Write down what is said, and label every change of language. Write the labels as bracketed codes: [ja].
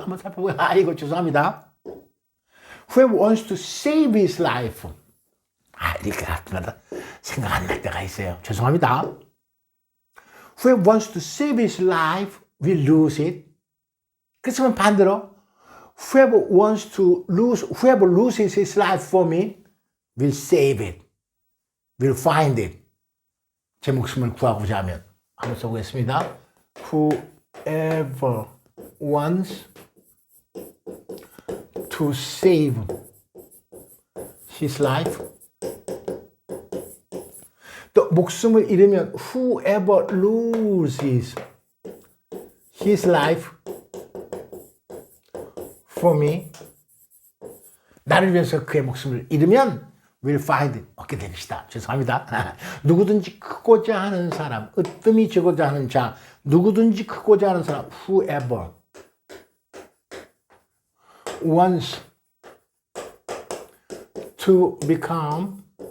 [ko] 한번 살펴보고 아이고 죄송합니다. [en] Whoever wants to save his life. [ko] 이렇게 가끔가다 생각 안 날 때가 있어요. 죄송합니다. [en] Whoever wants to save his life will lose it. [ko] 그렇지만 반대로 [en] whoever loses his life for me will save it. will find it. [ko] 제 목숨을 구하고자 하면 한번 써보겠습니다. [en] Whoever wants to save his life. [ko] 또 목숨을 잃으면 [en] whoever loses his life for me. [ko] 나를 위해서 그의 목숨을 잃으면 [en] will find it. [ko] 얻게 될 것이다. 죄송합니다. 누구든지 크고자 하는 사람, 으뜸이 지고자 하는 자, 누구든지 크고자 하는 사람, [en] whoever wants to become